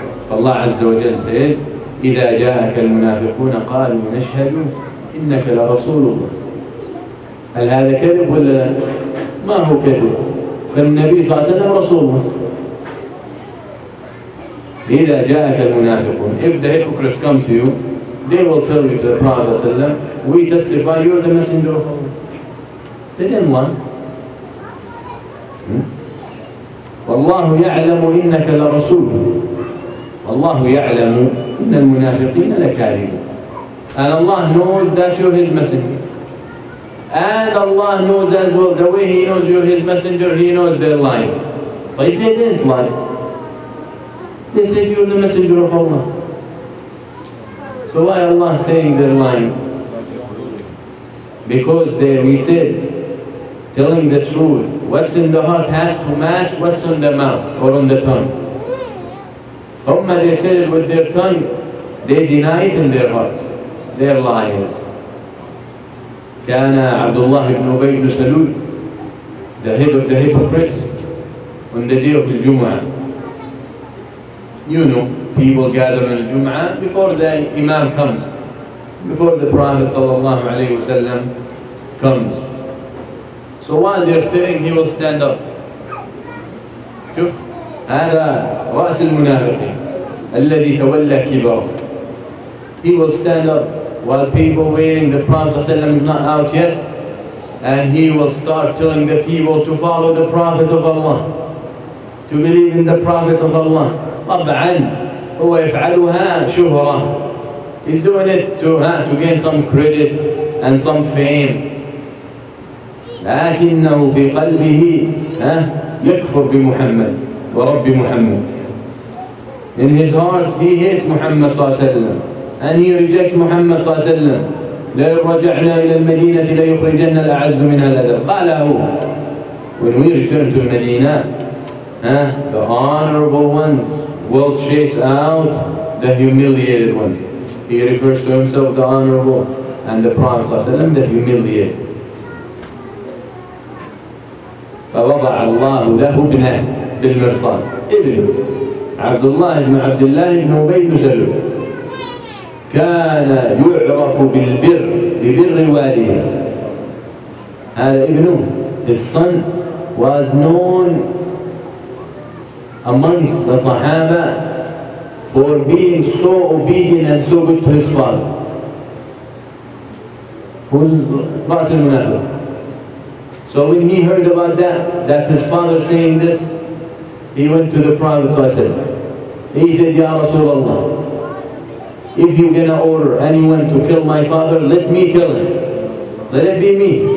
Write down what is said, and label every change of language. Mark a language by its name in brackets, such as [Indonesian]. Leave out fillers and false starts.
[English] Allah Azza wa Jal says, [Arabic] إِذَا جَاءَكَ الْمُنَافِقُونَ قَالُوا نَشْهَدُ إِنَّكَ لَرَسُولُ اللَّهِ. هل هذا كذب ولا لا؟ ما هو كذب. فالنبي صلى الله عليه وسلم رسول الله. إذا جاءك المنافقون, [English] if the hypocrites come to you, they will tell you to the Prophet صلى الله عليه وسلم, we testify you are the messenger of Allah. They didn't lie. [Arabic] والله يعلم إنك لرسول. والله يعلم إن المنافقين لكاذبون. [English] And Allah knows that you're His messenger. And Allah knows as well, the way He knows you're His messenger, He knows they're lying. But they didn't lie. They said you're the messenger of Allah. So why Allah saying they're lying? Because we said, telling the truth, what's in the heart has to match what's on the mouth or on the tongue. They said it with their tongue, they deny it in their heart. They're liars. كان عبد الله بن أبي بن سلول, the head of the hypocrites, on the day of the Jum'ah. You know, people gather on the Jum'ah before the Imam comes, before the Prophet ﷺ comes. So while they're sitting, he will stand up. [Arabic] شوف هذا رأس المنافقين الذي تولى كبره. [English] He will stand up while people waiting, the Prophet ﷺ is not out yet, and he will start telling the people to follow the Prophet of Allah, to believe in the Prophet of Allah. [Arabic] طبعا هو يفعلها شهرة. [English] He's doing it to gain some credit and some fame. [Arabic] لكنه في قلبه يكفر بمحمد ورب محمد. [English] In his heart he hates Muhammad صلى الله عليه وسلم, and he rejects Muhammad صلى الله عليه وسلم. [Arabic] لئن رجعنا إلى المدينة ليخرجن الأعز منها الأذل. [English] قاله. When we return to Medina, the honorable ones will chase out the humiliated ones. He refers to himself the honorable, and the Prophet صلى الله عليه وسلم the humiliated. [Arabic] فوضع الله له ابنه بالمرصاد. ابنه عبد الله بن عبد الله بن أبي بن سلول كان يعرف بالبر ببر والده. هذا ابنه, [English] his son, was known amongst the Sahaba for being so obedient and so good to his father. Who's [Arabic] رأس المنافق. [English] So when he heard about that his father saying this, he went to the Prophet ﷺ. He said, Ya Rasulullah, if you're gonna order anyone to kill my father, let me kill him. Let it be me.